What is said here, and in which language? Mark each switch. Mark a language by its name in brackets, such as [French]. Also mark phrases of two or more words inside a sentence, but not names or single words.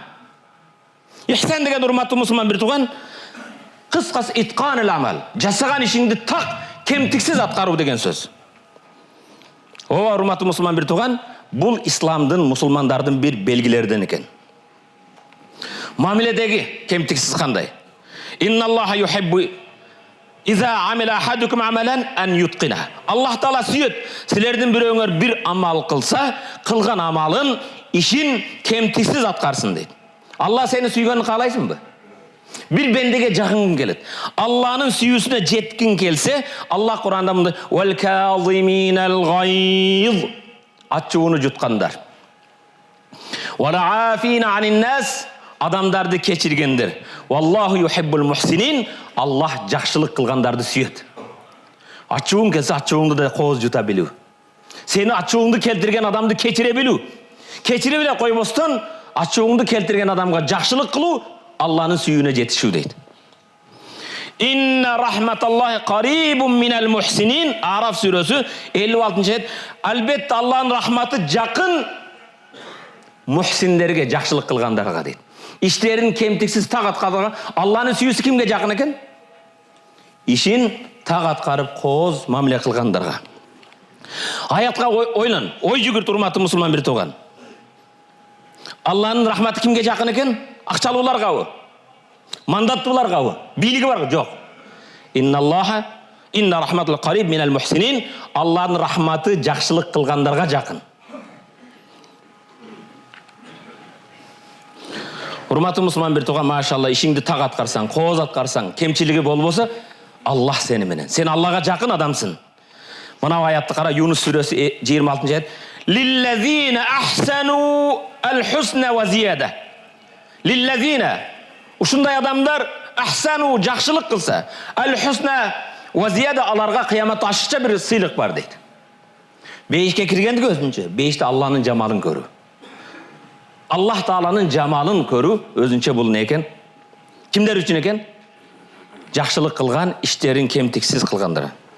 [Kyrgyz] Ихсан деген, урматтуу мусулман бир туган, кыскасы [Arabic] إتقان العمل, [Kyrgyz] жасаган ишиңди так кемтиксиз аткаруу деген сөз. Ооба, урматтуу мусулман бир туган, бул исламдын, мусулмандардын бир белгилерден экен. Мамиледеги кемтиксиз кандай? [Arabic] إن الله يحب إذا عمل أحدكم عملا أن يتقنه. [Kyrgyz] Аллах Таала сүйөт, силердин бирөөңөр бир амал кылса, кылган амалын, ишин кемтиксиз аткарсын дейт. Алла сени сүйгөнүн каалайсыңбы? Бир бендеге жагынгың келет. Алланын сүйүүсүнө жеткиң келсе, Аллах Кур'анда мындай: [Arabic] "والكاظمين الغيظ", [Kyrgyz] ачууну жуткандар. [Arabic] "والعافين عن الناس", [Kyrgyz] адамдарды кечиргендер. [Arabic] "والله يحب المحسنين", [Kyrgyz] Аллах жакшылык кылгандарды сүйөт. Ачууң келсе, ачууңду да кооз жута билүү. Сени ачууңду келтирген адамды кечире билүү. Кечире биле койбостон, ачууңду келтирген адамга жакшылык кылуу Алланын сүйүүнө жетишүү дейт. [Arabic] إن رحمة الله قريب من المحسنين. [Kyrgyz] Араф сүрөсү 56-чы аят. Албетте Алланын рахматы жакын мухсиндерге, жакшылык кылгандарга дейт. Иштерин кемтиксиз так аткарган Алланын сүйүүсү кимге жакын экен? Ишин так аткарып кооз мамиле кылгандарга. Аятка ойлон, ой жүгүрт, урматтуу мусулман бир туган. Алланын рахматы кимге жакын экен? Акчалууларгабы? Мандаттууларгабы? Бийлиги барбы? Жок. [Arabic] إن رحمة قريب من المحسنين. [Kyrgyz] Алланын рахматы жакшылык кылгандарга жакын. Урматтуу мусулман бир тууган, машалла, ишиңди так аткарсаң, кооз аткарсаң, кемчилиги болбосо, Аллах сени менен. Сен Аллага жакын адамсың. Мына аятты кара, Юнус сүрөсү 26-аят. [Arabic] للذين أحسنوا الحسنى وزيادة. [Kyrgyz] Лиллазина, ушундай адамдар ахсану жакшылык кылса, [Arabic] الحسنى وزيادة, [Kyrgyz] аларга кыяматта ашыкча бир сыйлык бар дейт. Бейишке киргендик өзүнчө, бейиште Алланын жамалын көрүү. Аллах Тааланын жамалын көрүү өзүнчө бул не экен? Кимдер үчүн экен? Жакшылык кылган, иштерин кемтиксиз кылгандар.